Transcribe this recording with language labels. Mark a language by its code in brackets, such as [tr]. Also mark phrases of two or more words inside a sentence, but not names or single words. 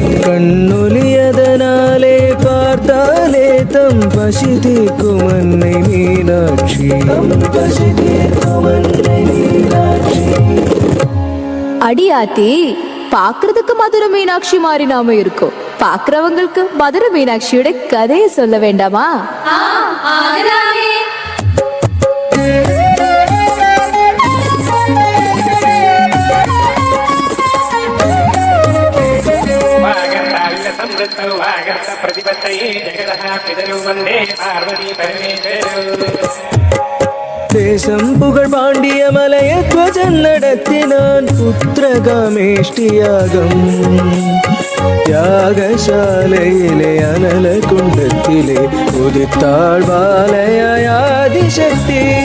[ta] கண்ணொலியதனாலே பார்த்தாலே தம் பசி தீர்க்கும் அன்னை மீனாட்சி, தம் பசி தீர்க்கும் அன்னை மீனாட்சி. அடியாத்தி, பாக்குறதுக்கு மதுரை மீனாட்சி மாதிரி நாம இருக்கோம். பாக்குறவங்களுக்கு மதுரை மீனாட்சியோட கதையை சொல்ல வேண்டாமா? [sa] प्रतिपत्तये जगतः पितरौ वन्दे पार्वती परमेश्वरौ. [ta] தேசம் புகழ் பாண்டிய மலையத்வஜன் நடத்தினான் புத்திரகாமேஷ்டியாகம். யாகசாலையிலே அனல குண்டத்திலே உதித்தாள் பாலையாய் ஆதிசக்தி.